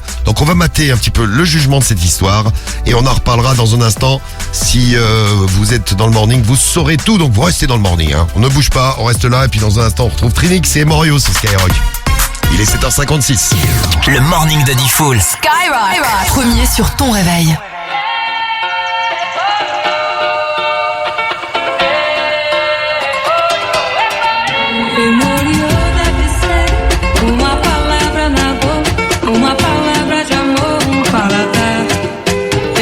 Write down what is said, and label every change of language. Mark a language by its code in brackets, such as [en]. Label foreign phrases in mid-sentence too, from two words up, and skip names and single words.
[fr] Donc, on va mater un petit peu le jugement de cette histoire. Et on en reparlera dans un instant. Si vous êtes dans le morning, vous saurez tout. Donc, vous restez dans le morning. Hein. On ne bouge pas, on reste là. Et puis, dans un instant, on retrouve Trinix et Morio sur Skyrock. Il est 7h56. Le morning de Diffoul. Skyrock. Premier sur ton réveil. [pt] Uma palavra na boca, uma palavra de amor, paladar.